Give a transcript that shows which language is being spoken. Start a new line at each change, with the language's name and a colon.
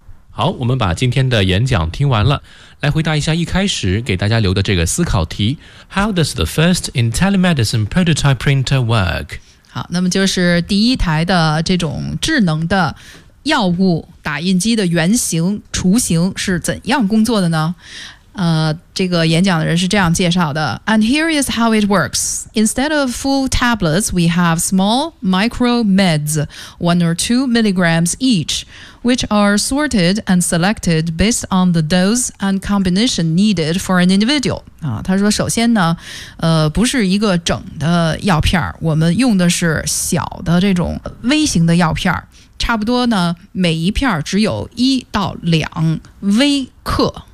Chinese: 好，我们把今天的演讲听完了，来回答一下一开始给大家留的这个思考题
English: How does the first IntelliMedicine prototype printer work?
Chinese: 好，那么就是第一台的这种智能的药物打印机的原型雏形是怎样工作的呢？这个演讲的人是这样介绍的
English: And here is how it works. Instead of full tablets, we have small micro meds, 1 or 2 milligrams each, which are sorted and selected based on the dose and combination needed for an individual.
Chinese: 他说首先呢不是一个整的药片我们用的是小的这种微型的药片差不多呢每一片只有1到2微克。